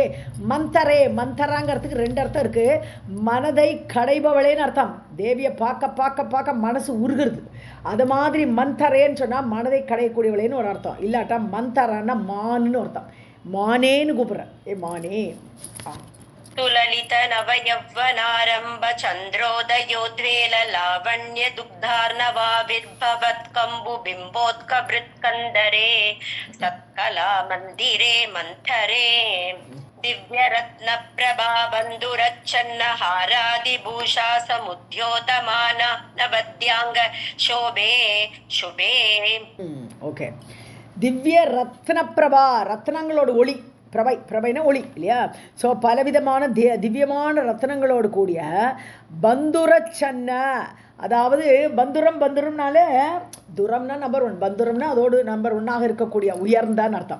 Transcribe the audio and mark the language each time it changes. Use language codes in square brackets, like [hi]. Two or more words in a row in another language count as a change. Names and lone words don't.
[ta] மந்தரே, மந்தராங்கிறதுக்கு 2 அர்த்தம் இருக்குது. மனதை கடைபவளேன்னு அர்த்தம், தேவியை பார்க்க பார்க்க பார்க்க மனசு உருகிறது. அது மாதிரி மந்தரேன்னு சொன்னால் மனதை கடையக்கூடியவளேன்னு ஒரு அர்த்தம். இல்லாட்டா மந்தரான்னா மான்னு அர்த்தம், மானேன்னு கூப்பிட்றேன், ஏ மானே. [sa] सुललित नवयौवनारम्भ चन्द्रोदयोद्वेल लावण्य दुग्धार्णवाविर्भवत् कम्बुबिम्बोत्कभृत्कन्दरे सत्कला मन्दिरे मन्थरे. दिव्यरत्न प्रभा बन्धुरच्छन्न हारादिभूषा समुद्योतमान नवद्यांग शोभे शुभे. [ta] ஓகே, திவ்ய ரத்ன பிரபா, ரத்னங்களோட ஒளி, பிரபைனா ஒளி இல்லையா. ஸோ பலவிதமான திவ்யமான ரத்னங்களோடு கூடிய பந்துரச்சன்ன, அதாவது பந்துரம்னாலே துரம்னா நம்பர் 1, பந்துரம்னா அதோடு நம்பர் 1ஆக இருக்கக்கூடிய உயர்ந்தான்னு அர்த்தம்.